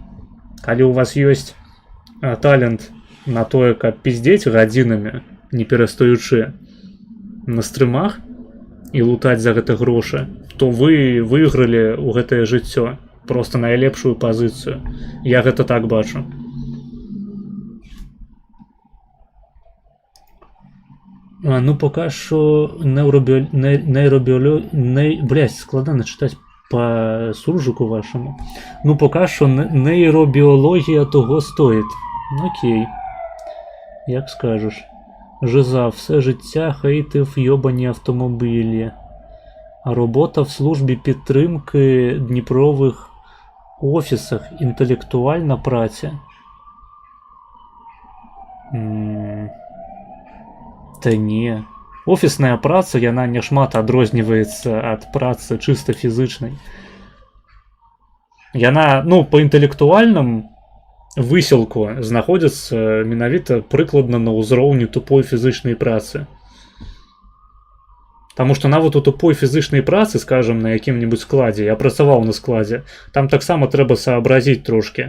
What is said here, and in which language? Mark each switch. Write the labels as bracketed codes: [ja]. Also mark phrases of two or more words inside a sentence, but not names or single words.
[be] Калі у вас ёсць талент на тое, каб пиздзець гадзінамі, не перастаючы на стрымах і лутаць за гэта грошы, то вы выйгралі ў гэтае жыццё проста найлепшую пазіцыю. Я гэта так бачу. [uk] Ну, пока що блядь, складно читати по суржику вашому. Ну, пока що нейробіологія того стоїть. Окей. Як скажеш. Жиза, все життя хейтив йобані автомобілі. А робота в службі підтримки Дніпрових офісах. Інтелектуальна праця. Та не. [be] Офісная праца, яна няшмат адрозніваецца ад працы чыста фізычнай. Яна, ну, па інтэлектуальным высілку знаходзяцца менавіта прыкладна на ўзроўні тупой фізычнай працы. Таму што нават у тупой фізычнай працы, скажам, на якім-небудзь складзе, я працаваў на складзе, там таксама трэба саабразіць трошкі.